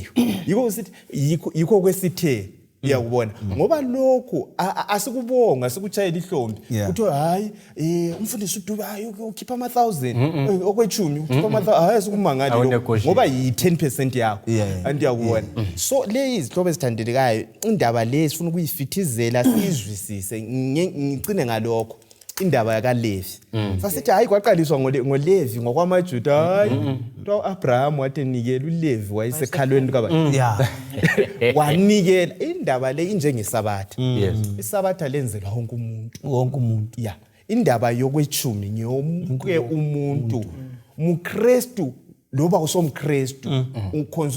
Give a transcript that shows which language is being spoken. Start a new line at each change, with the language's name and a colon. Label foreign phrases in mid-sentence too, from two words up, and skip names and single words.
North Ndebele: Yikho sithi yikho kwesithe uyakubona ngoba lokho asikubonga asikuchayela ihlombe uthi hayi umfundisi uDube hayi ukhipha ama 1000 okwechumi ukhipha ama 1000 hayi asikumangali ngoba yi10% yakho andiyakubona. So le izihlobo ezithandekayo indaba le sifuna ukuyifithizela sizwisise ngicine ngalokho indaba yakaLevi. Sasithi hayi kwaqaliswa ngoLevi ngokwamaJuda hayi uAbraham wathi nikela uLevi wayesekhalweni kaba wanikela indaba le injengeSabbath. iSabbath lenzelwa wonke umuntu indaba yokwechumi ngiyomke umuntu muKristu loba usomKristu ukhonza